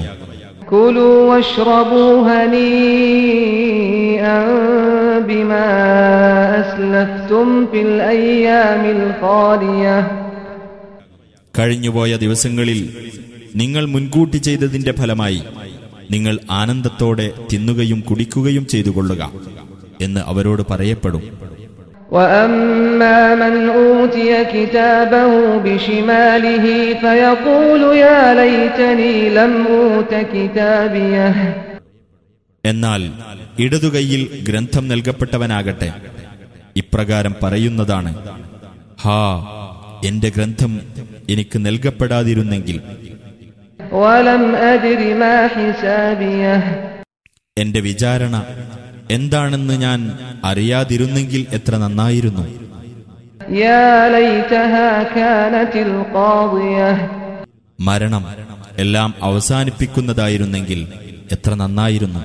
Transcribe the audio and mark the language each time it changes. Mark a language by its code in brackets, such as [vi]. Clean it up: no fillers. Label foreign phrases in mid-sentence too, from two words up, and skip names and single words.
[ar] كلوا واشربوا هنيئا بما أسلفتم في الأيام الخالية. [ml] കഴിഞ്ഞുപോയ ദിവസങ്ങളിൽ നിങ്ങൾ മുൻകൂട്ടി ചെയ്തതിന്റെ ഫലമായി നിങ്ങൾ ആനന്ദത്തോടെ തിന്നുകയും കുടിക്കുകയും ചെയ്തുകൊള്ളുക എന്ന് അവരോട് പറയപ്പെടും. [ar] وَأَمَّا مَنْ أُوتِيَ كِتَابَهُ بِشِمَالِهِ فَيَقُولُ يَا لَيْتَنِي لَمْ أُوتَ كِتَابِيَهْ. [ml] എന്നാൽ ഇടതുകൈയിൽ ഗ്രന്ഥം നൽകപ്പെട്ടവനാകട്ടെ ഇപ്രകാരം പറയുന്നതാണ്, ഹാ, എന്റെ ഗ്രന്ഥം എനിക്ക് നൽകപ്പെടാതിരുന്നെങ്കിൽ. [ar] وَلَمْ أَدْرِ مَا حِسَابِيَهْ. [ml] എന്റെ വിചാരണ എന്താണെന്ന് ഞാൻ അറിയാതിരുന്നെങ്കിൽ എത്ര നന്നായിരുന്നു. [ar] يا ليتها كانت القاضية. [ml] മരണം എല്ലാം അവസാനിപ്പിക്കുന്നതായിരുന്നെങ്കിൽ എത്ര നന്നായിരുന്നു.